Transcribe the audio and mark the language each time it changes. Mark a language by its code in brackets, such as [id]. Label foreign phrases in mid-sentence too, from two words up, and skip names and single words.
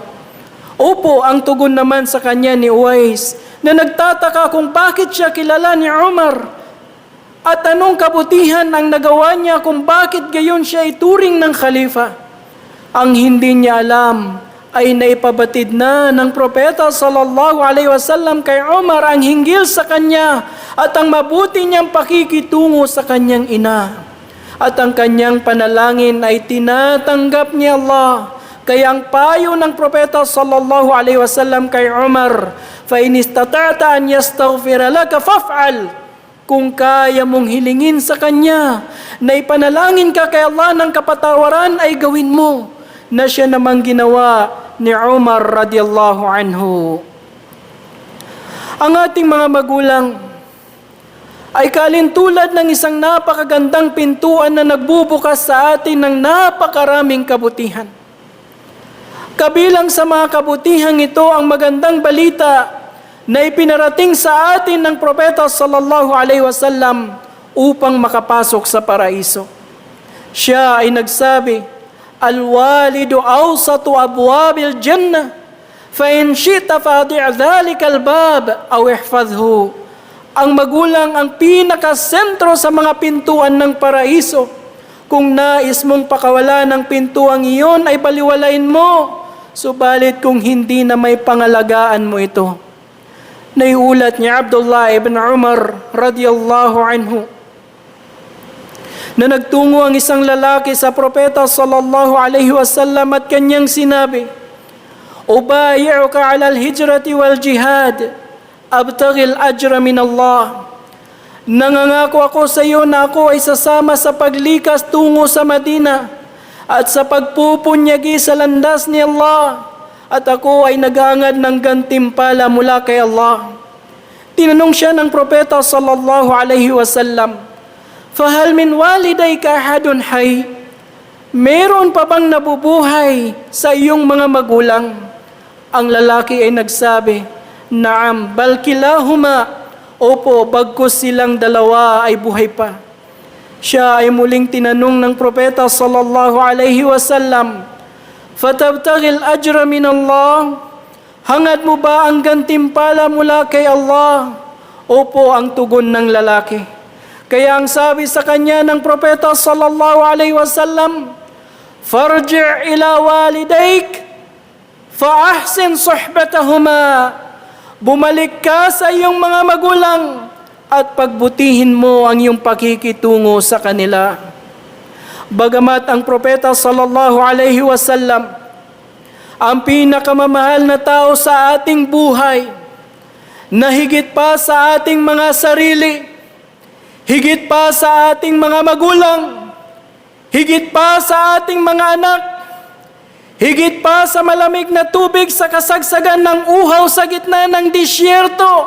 [tl] "Opo," ang tugon naman sa kanya ni Uwais, na nagtataka kung bakit siya kilala ni Umar at anong kabutihan ang nagawa niya kung bakit gayon siya ituring ng khalifa. Ang hindi niya alam ay naipabatid na ng propeta [ar] صلى الله عليه وسلم [tl] kay Umar ang hinggil sa kanya at ang mabuti niyang pakikitungo sa kanyang ina. At ang kanyang panalangin ay tinatanggap ni Allah. Kaya ang payo ng propeta [ar] صلى الله عليه وسلم [tl] kay Umar, [ar] "فإن استطعت أن يستغفر لك فافعل." [tl] Kung kaya mong hilingin sa kanya na ipanalangin ka kay Allah ng kapatawaran ay gawin mo, na siya namang ginawa ni Umar [ar] رضي الله عنه. [tl] Ang ating mga magulang ay kalintulad ng isang napakagandang pintuan na nagbubukas sa atin ng napakaraming kabutihan. Kabilang sa mga kabutihang ito ang magandang balita na ipinarating sa atin ng propeta [ar] صلى الله عليه وسلم [tl] upang makapasok sa paraiso. Siya ay nagsabi, [ar] "الوالد أوسط أبواب الجنة، فإن شئت فأضع ذلك الباب أو احفظه." [tl] Ang magulang ang pinakasentro sa mga pintuan ng paraiso. Kung nais mong pakawala ng pintuang iyon ay baliwalain mo. Subalit kung hindi na may pangalagaan mo ito. Naiulat ni Abdullah ibn Umar [ar] رضي الله عنه [tl] na nagtungo ang isang lalaki sa propeta [ar] صلى الله عليه وسلم [tl] at kanyang sinabi, [ar] "أبايعك على الهجرة والجهاد، أبتغي الأجر من الله." [tl] Nangangako ako sa iyo na ako ay sasama sa paglikas tungo sa Madina at sa pagpupunyagi sa landas ni Allah, at ako ay naghangad ng gantimpala mula kay Allah. Tinanong siya ng propeta [ar] صلى الله عليه وسلم, "فهل من والديك أحد حي?" [tl] Meron pa bang nabubuhay sa iyong mga magulang? Ang lalaki ay nagsabi, [ar] "نعم، بل كلاهما." [tl] Opo, bagkus silang dalawa ay buhay pa. Siya ay muling tinanong ng propeta [ar] صلى الله عليه وسلم, "فتبتغي الأجر من الله?" [tl] Hangad mo ba ang gantimpala mula kay Allah? Opo, ang tugon ng lalaki. Kaya ang sabi sa kanya ng propeta [ar] صلى الله عليه وسلم, "فارجع إلى والديك فأحسن صحبتهما." [tl] Bumalik ka sa iyong mga magulang at pagbutihin mo ang iyong pakikitungo sa kanila. Bagamat ang propeta [ar] صلى الله عليه وسلم [tl] ang pinakamamahal na tao sa ating buhay, na higit pa sa ating mga sarili, higit pa sa ating mga magulang, higit pa sa ating mga anak, higit pa sa malamig na tubig sa kasagsagan ng uhaw sa gitna ng disyerto.